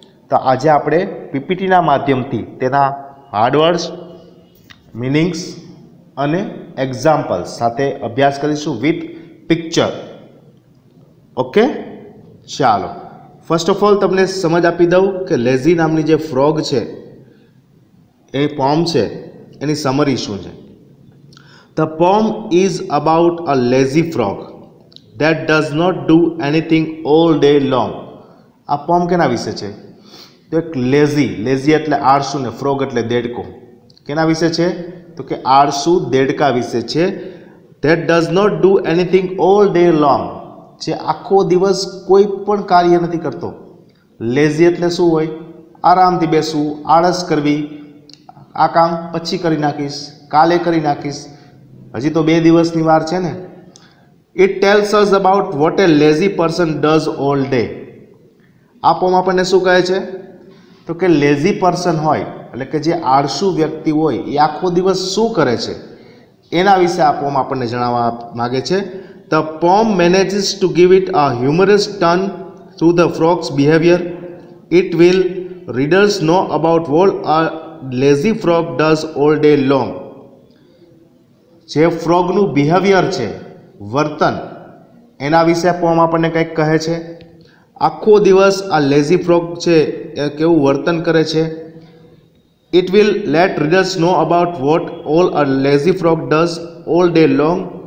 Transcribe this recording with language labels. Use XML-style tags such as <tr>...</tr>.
<gu>તો આજે આપણે પીપીટીના માધ્યમથી તેના હાર્ડવર્ડ્સ, મિનિંગ્સ અને એક્ઝામ્પલ્સ સાથે અભ્યાસ કરીશું વિથ પિક્ચર. ઓકે, ચાલો ફર્સ્ટ ઓફ ઓલ તમને સમજ આપી દઉં કે લેઝી નામની જે ફ્રોગ છે એ પોમ છે, એની સમરી શું છે.</gu> <en>The poem is about a lazy frog that does not do anything all day long.</en> <gu>આ પોમ કેના વિશે છે? તો એક લેઝી એટલે આળસુ ને ફ્રોગ એટલે દેડકો. કેના વિશે છે? તો કે આળસુ દેડકા વિશે છે.</gu> <en>that does not do anything all day long,</en> <gu>જે આખો દિવસ કોઈ પણ કાર્ય નથી કરતો. લેઝી એટલે શું હોય? આરામથી બેસવું, આળસ કરવી, આ કામ પછી કરી નાખીશ, કાલે કરી નાખીશ, હજી તો 2 દિવસની વાર છે ને.</gu> <en>It tells us about what a lazy person does all day.</en> <gu>આ પોમ આપણને શું કહે છે? તો કે લેઝી પર્સન હોય એટલે કે જે આળસુ વ્યક્તિ હોય એ આખો દિવસ શું કરે છે એના વિશે આ પોમ આપણને જણાવવા માગે છે.</gu> <en>The poem manages to give it a humorous turn through the frog's behavior. It will readers know about what a lazy frog does all day long.</en> <gu>જે ફ્રોગનું બિહેવિયર છે, વર્તન, એના વિશે પોમ આપણને કંઈક કહે છે. આખો દિવસ આ લેઝી ફ્રોગ છે એ કેવું વર્તન કરે છે.</gu> <en>It will let readers know about what all a lazy frog does all day long.</en>